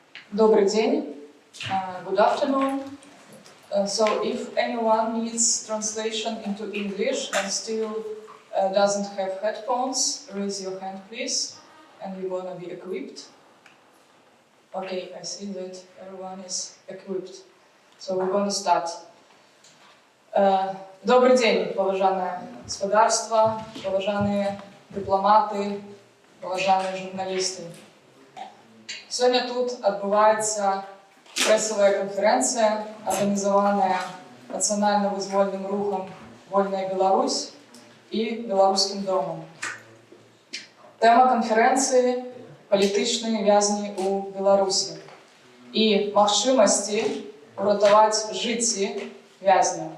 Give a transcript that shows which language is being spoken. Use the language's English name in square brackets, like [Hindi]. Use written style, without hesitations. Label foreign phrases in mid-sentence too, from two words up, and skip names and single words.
[Russian] Добрый день. [English] Good afternoon. So if anyone needs translation into English and still doesn't have headphones, raise your hand please, and you're gonna be equipped. Okay, I see that everyone is equipped. So we're gonna start. [Russian] Добрый день, поважанное господарство, поважанные дипломаты, поважанные журналисты. [Belarusian] Сёння тут адбываецца прэсавая канферэнцыя, арганізаваная нацыянальна-вызвольным рухам «Вольная Беларусь» і Беларускім домам. Тэма канферэнцыі «Палітычныя вязні ў Беларусі» і магчымасці уратаваць жыцці вязняў.